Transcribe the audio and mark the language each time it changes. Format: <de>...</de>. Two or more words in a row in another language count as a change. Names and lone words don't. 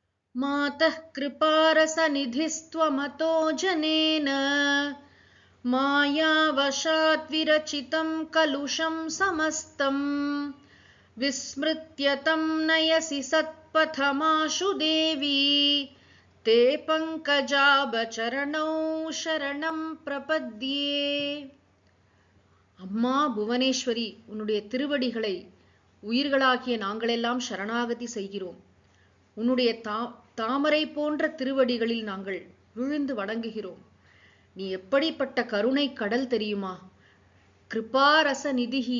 <sa>मातः कृपारसनिधिस्त्वमतो जनेन मायावशात् विरचितं कलुषं समस्तम् विस्मृत्य तं नयसि सत्पथमाशु देवी ते पङ्कजाभचरणौ शरणं प्रपद्ये.</sa> <ta>அம்மா புவனேஸ்வரி, உன்னுடைய திருவடிகளை உயிர்களாகிய நாங்களெல்லாம் சரணாகதி செய்கிறோம். உன்னுடைய தாமரை போன்ற திருவடிகளில் நாங்கள் விழுந்து வணங்குகிறோம். நீ எப்படிப்பட்ட கருணை கடல் தெரியுமா?</ta> <sa>कृपारस निधिः.</sa>